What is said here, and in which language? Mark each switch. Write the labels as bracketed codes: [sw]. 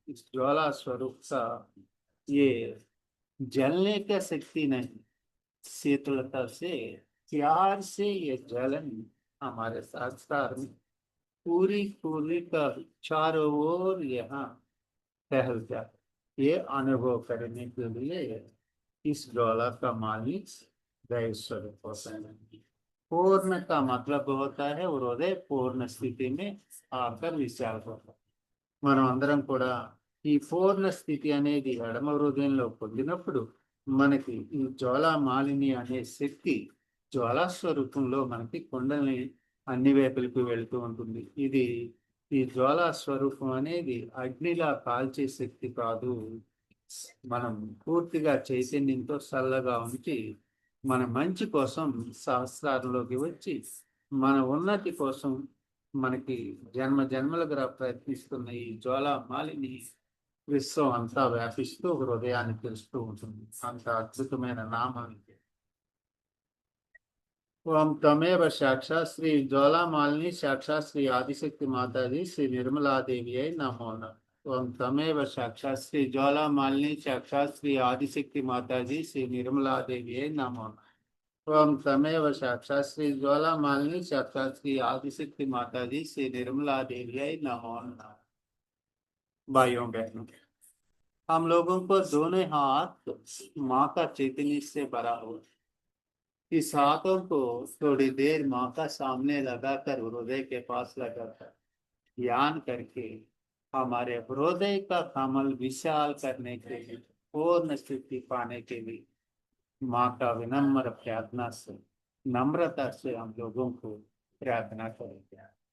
[hi] इस ज्वाला स्वरूप का ये जलने का शक्ति नहीं, शीतलता से प्यार से ये जलन हमारे शास्त्र में पूरी पूरी का चारों ओर यहाँ फैल जाए। ये अनुभव करने के लिए इस ज्वाला का मालिक दैव स्वरूप होता है। पूर्ण का मतलब होता है हृदय पूर्ण स्थिति में आकर विशाल होता है। [te] మనం అందరం కూడా ఈ పూర్ణ స్థితి అనేది ఎడమ హృదయంలో పొందినప్పుడు మనకి ఈ జ్వాలా మాలిని అనే శక్తి జ్వాలా స్వరూపంలో మనకి కుండల్ని అన్ని వైపులకు వెళ్తూ ఉంటుంది. ఈ జ్వాలా స్వరూపం అనేది అగ్నిలా కాల్చే శక్తి కాదు. మనం పూర్తిగా చైతన్యంతో చల్లగా ఉంచి మన మంచి కోసం సహస్రారంలోకి వచ్చి మన ఉన్నతి కోసం మనకి జన్మ జన్మలుగా ప్రయత్నిస్తున్న ఈ జ్వాలామాలిని విశ్వం అంతా వ్యాపిస్తూ హృదయాన్ని తెలుస్తూ ఉంటుంది. అంత అద్భుతమైన నామం ఇది. [sa] ఓం తమేవ సాక్షాత్ శ్రీ జ్వాలామాలిని సాక్షాత్ శ్రీ ఆదిశక్తి మాతాజీ శ్రీ నిర్మలాదేవి అయి నమో నమః. ఓం తమేవ సాక్షాత్ శ్రీ జ్వాలామాలిని సాక్షాత్ శ్రీ ఆదిశక్తి మాతాజీ శ్రీ నిర్మలాదేవి అయి నమో నమః. ఓం తమేవ సాక్షాత్ శ్రీ ज्वालामालिनी साक्षात श्री आदिशक्ति माता जी श्री निर्मला देवी नमो नमः। [hi] भाइयों बहनों, हम लोगों को दोनों हाथ माँ का चैतन्य से भरा हुआ, इस हाथों को थोड़ी देर माँ का सामने लगाकर हृदय के पास लगाकर ध्यान करके हमारे हृदय का कमल विशाल करने के लिए, पूर्ण स्थिति पाने के लिए माँ का विनम्र प्रार्थना से, नम्रता से हम लोगों को प्रार्थना करेंगे।